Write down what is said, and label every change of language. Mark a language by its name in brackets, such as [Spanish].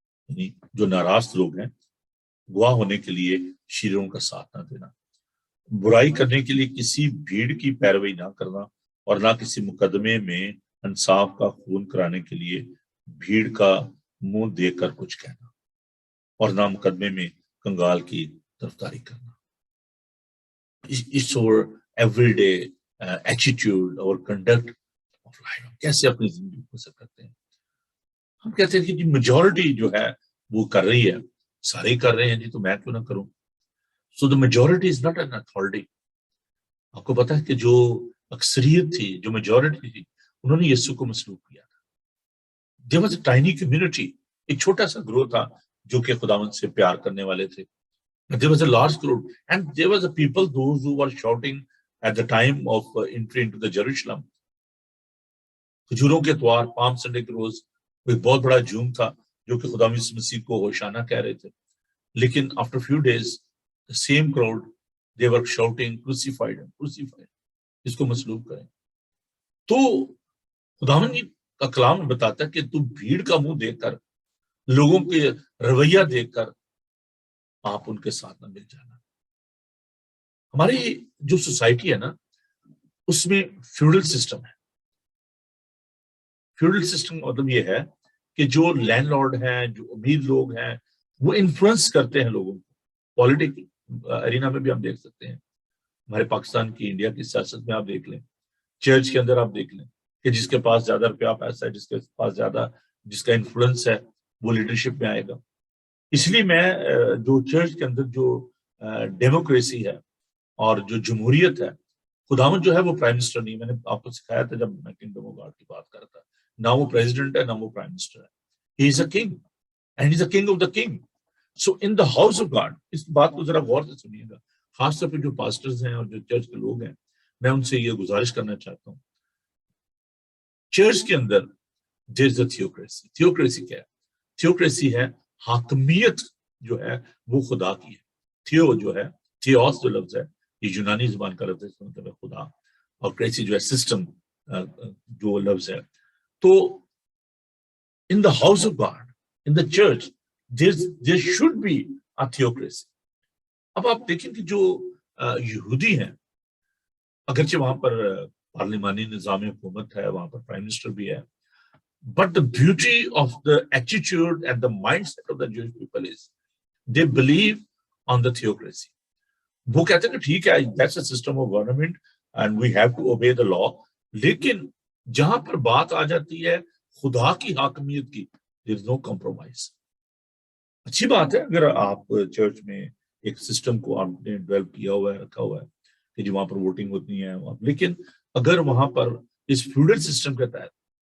[Urdu] یعنی جو ناراض لوگ ہیں، گواہ ہونے کے لیے شریروں کا ساتھ نہ دینا. برائی کرنے کے لیے کسی بھیڑ کی پیروی نہ کرنا، اور نہ کسی مقدمے میں انصاف کا خون کرانے کے لیے بھیڑ کا منہ دیکھ کر کچھ کہنا، اور نہ مقدمے میں کنگال کی طرفداری کرنا. [English] It's our everyday attitude, our conduct of life. [Urdu] کیسے اپنی زندگی کو بسر کرتے ہیں. ہم کہتے ہیں کہ جی میجورٹی جو ہے وہ کر رہی ہے، سارے کر رہے ہیں، جی تو میں کیوں نہ کروں. [English] So the majority is not an authority. [Urdu] آپ کو پتا ہے کہ جو اکثریت تھی، جو میجورٹی تھی، انہوں نے یسوع کو مسلوب کیا تھا. [English] There was a tiny community. [Urdu] ایک چھوٹا سا گروہ تھا جو کہ خداوند سے پیار کرنے والے تھے. [English] There was a large crowd, and there was a people, those who were shouting at the time of entry into the Jerusalem. [Urdu] کھجوروں کے اتوار، پام سنڈے کے روز ایک بہت بڑا جھوم تھا جو کہ خدا یسوع مسیح کو ہوشانہ کہہ رہے تھے. [English] لیکن after few days the same crowd they were shouting crucified him, crucified, [Urdu] اس کو مصلوب کریں. تو خداوند کا کلام بتاتا ہے کہ تو بھیڑ کا منہ دیکھ کر، لوگوں کے رویہ دیکھ کر آپ ان کے ساتھ نہ مل جانا. ہماری جو سوسائٹی ہے نا، اس میں فیوڈل سسٹم ہے. فیوڈل سسٹم مطلب یہ ہے کہ جو لینڈ لارڈ ہیں، جو امیر لوگ ہیں، وہ انفلوئنس کرتے ہیں لوگوں کو. پالیٹک ارینا میں بھی ہم دیکھ سکتے ہیں، ہمارے پاکستان کی، انڈیا کی سیاست میں آپ دیکھ لیں، چرچ کے اندر آپ دیکھ لیں کہ جس کے پاس زیادہ روپیہ پیسہ ہے، جس کے پاس زیادہ، جس کا انفلوئنس ہے، وہ لیڈرشپ میں آئے گا. اس لیے میں جو چرچ کے اندر جو ڈیموکریسی ہے اور جو جمہوریت ہے، خداوند جو ہے وہ پرائم منسٹر نہیں. میں نے آپ کو سکھایا تھا جب میں کنگڈم آف گاڈ کی بات کر رہا تھا، نہ وہ پریزیڈنٹ ہے، نہ وہ پرائم منسٹر ہے. [English] He is a king and he is a king of the king. So in the house of God, [Urdu] اس بات کو ذرا غور سے سنیے گا، خاص طور پہ جو پاسٹرز ہیں اور جو چرچ کے لوگ ہیں، میں ان سے یہ گزارش کرنا چاہتا ہوں. چرچ کے اندر [English] There is a theocracy. [Urdu] تھیوکریسی کیا ہے؟ تھیوکریسی ہے حاکمیت جو ہے وہ خدا کی ہے. تھیو جو ہے، تھیوس جو لفظ ہے، یہ یونانی زبان کا لفظ ہے، اس کا مطلب ہے خدا، اور کریسی جو ہے سسٹم جو لفظ ہے. [English] تو in the house of God, in the church, there should be a theocracy. [Urdu] اب آپ دیکھیں کہ جو یہودی ہیں، اگرچہ وہاں پر پارلیمانی نظام حکومت ہے، وہاں پر پرائم منسٹر بھی ہے، [English] but the beauty of the attitude and the mindset of the Jewish people is they believe on the theocracy. [Urdu] وہ کہتے ہیں کہ ٹھیک ہے، [English] that's a system of government and we have to obey the law. [Urdu] لیکن جہاں پر بات آ جاتی ہے خدا کی حاکمیت کی، [English] there is no compromise. [Urdu] اچھی بات ہے اگر آپ چرچ میں ایک سسٹم کو آپ نے ڈیولپ کیا ہوا ہے، رکھا ہوا ہے کہ جو وہاں پر ووٹنگ ہوتی ہے، لیکن اگر وہاں پر اس فیوڈل سسٹم کے تحت